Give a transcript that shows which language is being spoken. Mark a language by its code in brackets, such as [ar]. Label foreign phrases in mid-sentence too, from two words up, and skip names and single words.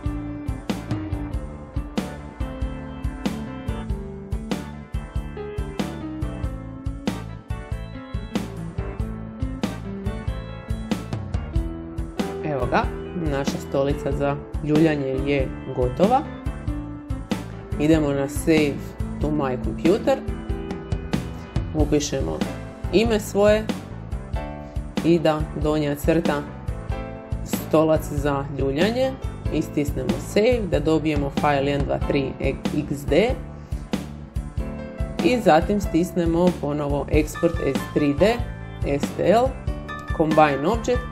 [hr] Evo ga, naša stolica za ljuljanje je gotova. Idemo na [en] Save to my computer. [hr] Upišemo ime svoje i da donja crta stolac za ljuljanje. I stisnemo Save da dobijemo file 123xd. I zatim stisnemo ponovo [en] Export as 3D, STL, Combine Objects.